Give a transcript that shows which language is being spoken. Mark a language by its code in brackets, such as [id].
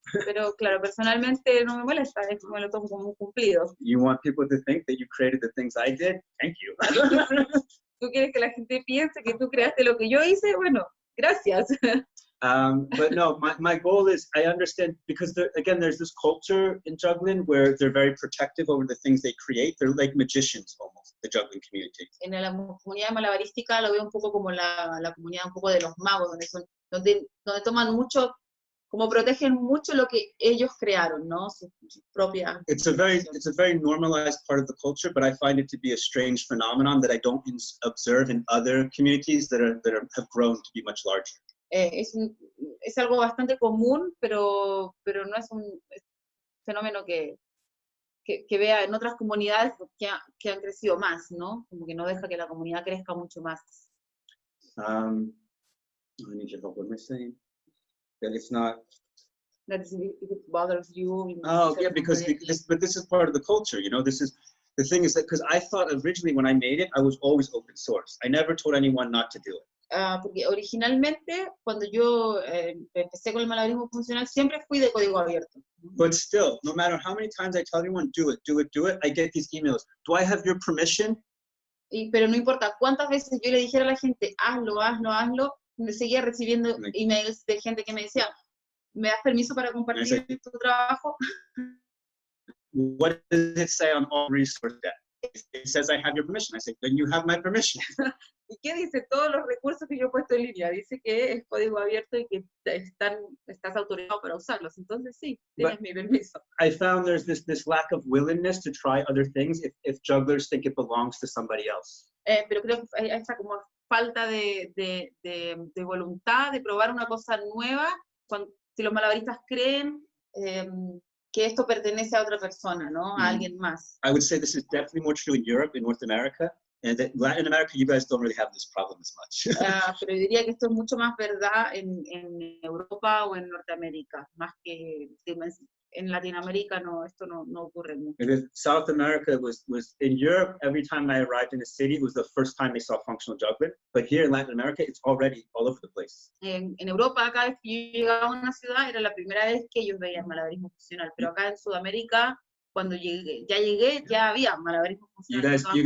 [es] Pero claro, personalmente no me molesta, es como lo tomo como un cumplido. [en] You want people to think that you created the things I did? Thank you. [es] ¿Tú quieres que la gente piense que tú creaste lo que yo hice? Bueno, gracias. [en] But no, my goal is, I understand, because again, there's this culture in juggling where they're very protective over the things they create. They're like magicians almost, the juggling community. [es] En la comunidad malabarística lo veo un poco como la comunidad un poco de los magos, donde toman mucho, como protegen mucho lo que ellos crearon, ¿no? Su propia. [en] It's a very normalized part of the culture, but I find it to be a strange phenomenon that I don't observe in other communities that have grown to be much larger. [es] Es algo bastante común, pero no es un fenómeno que vea en otras comunidades que han crecido más, ¿no? Como que no deja que la comunidad crezca mucho más. [en] I need your help. What am I saying? That it's not. That if it bothers you. Oh, yeah, because this is part of the culture, you know. This is the thing is that because I thought originally when I made it, I was always open source. I never told anyone not to do it. [es] Porque originalmente, cuando yo empecé con el malabarismo funcional, siempre fui de código abierto. [en] But still, no matter how many times I tell everyone, do it, I get these emails. Do I have your permission? [es] Pero no importa cuántas veces yo le dijera a la gente, hazlo, me seguía recibiendo emails de gente que me decía, ¿me das permiso para compartir tu trabajo? [en] What does it say on all resource that? It says I have your permission. I say, then you have my permission. [es] ¿Y qué dice? Todos los recursos que yo he puesto en línea. Dice que es código abierto y que estás autorizado para usarlos. Entonces sí, tienes mi permiso. [en] I found there's this lack of willingness to try other things if jugglers think it belongs to somebody else. [es] Pero creo que hay esa como falta de voluntad de probar una cosa nueva, si los malabaristas creen que esto pertenece a otra persona, ¿no? A alguien más. [en] I would say this is definitely more true in Europe, in North America, and that Latin America, you guys don't really have this problem as much. [es] Pero diría que esto es mucho más verdad en Europa o en Norteamérica, más que en Latinoamérica no, esto no ocurre mucho. [en] Because South America was in Europe, every time I arrived in a city, it was the first time they saw functional juggling. But here in Latin America, it's already all over the place. [es] En Europa, cada vez que yo llegaba a una ciudad, era la primera vez que ellos veían malabarismo funcional. Pero acá en Sudamérica, cuando llegué, ya había malabarismo funcional.